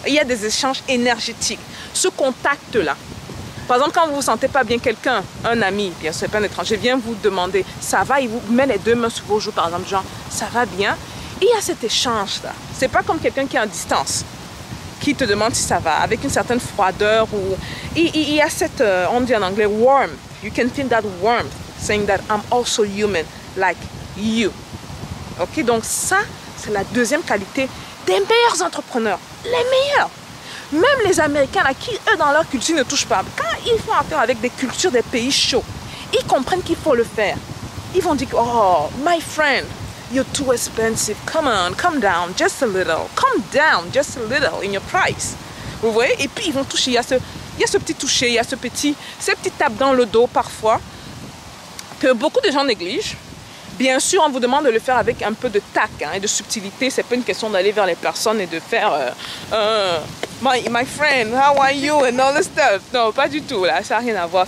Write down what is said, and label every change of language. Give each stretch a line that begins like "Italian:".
French: Il y a des échanges énergétiques. Ce contact-là. Par exemple, quand vous ne vous sentez pas bien, quelqu'un, un ami, bien sûr, pas un étranger, vient vous demander, ça va, il vous met les deux mains sur vos joues, par exemple, genre, ça va bien. Et il y a cet échange-là. C'est pas comme quelqu'un qui est en distance, qui te demande si ça va, avec une certaine froideur. Ou... Il y a cette, on dit en anglais, warmth.
English: You can feel that warmth. Saying that I'm also human like you.
French: Ok, donc ça, c'est la deuxième qualité des meilleurs entrepreneurs. Les meilleurs. Même les Américains, là, qui, eux, dans leur culture, ne touchent pas. Quand ils font affaire avec des cultures des pays chauds, ils comprennent qu'il faut le faire. Ils vont dire,
English: oh, my friend, you're too expensive. Come on, come down just a little. Come down just a little in your price.
French: Vous voyez? Et puis, ils vont toucher. Il y a ce petit toucher, il y a ces petites tapes dans le dos, parfois, que beaucoup de gens négligent. Bien sûr, on vous demande de le faire avec un peu de tact hein, et de subtilité. C'est pas une question d'aller vers les personnes et de faire
English: my friend, how are you and all this stuff.
French: Non, pas du tout. Là, ça n'a rien à voir.